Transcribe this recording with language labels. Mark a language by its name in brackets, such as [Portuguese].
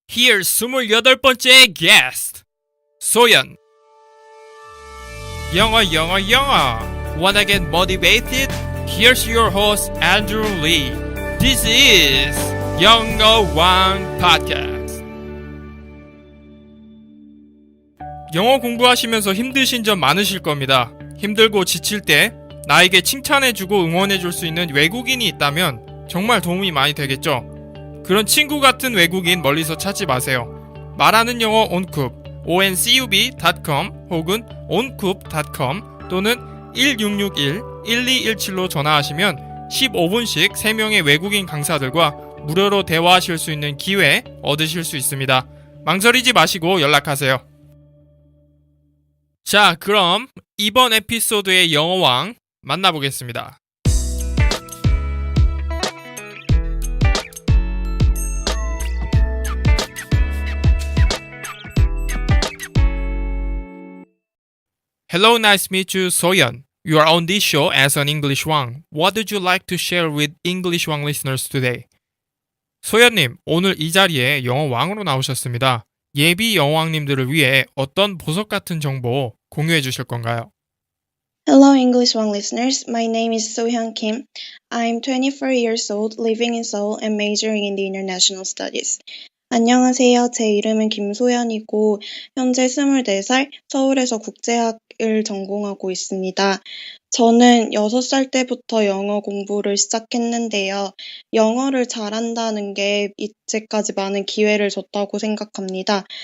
[English] Here's [Korean] 28번째 게스트 소연. [English] 영어 Wanna get motivated? Here's your host Andrew Lee. This is 영어왕 Podcast. [Korean] 영어 공부하시면서 힘드신 점 많으실 겁니다. 힘들고 지칠 때 나에게 칭찬해주고 응원해줄 수 있는 외국인이 있다면 정말 도움이 많이 되겠죠. 그런 친구 같은 외국인 멀리서 찾지 마세요. 말하는 영어 온쿱 oncub.com 혹은 oncoup.com 또는 1661-1217로 전화하시면 15분씩 3명의 외국인 강사들과 무료로 대화하실 수 있는 기회 얻으실 수 있습니다. 망설이지 마시고 연락하세요. 자, 그럼 이번 에피소드의 영어왕 만나보겠습니다. [English] Hello, nice to meet you, 소연. You are on this show as an English Wang. What would you like to share with English Wang listeners today? [Korean] 소연님, 오늘 이 자리에 영어 왕으로 나오셨습니다. 예비 영어왕님들을 위해 어떤 보석 같은 정보 공유해 주실 건가요? [English] Hello, English One listeners. My name is So-hyun Kim. I'm 24 years old, living in Seoul and majoring in the International Studies. [Korean] 안녕하세요. 제 이름은 김소연이고 현재 24살, 서울에서 국제학을 전공하고 있습니다. 저는 6살 때부터 영어 공부를 시작했는데요. 영어를 잘한다는 게 이제까지 많은 기회를 줬다고 생각합니다.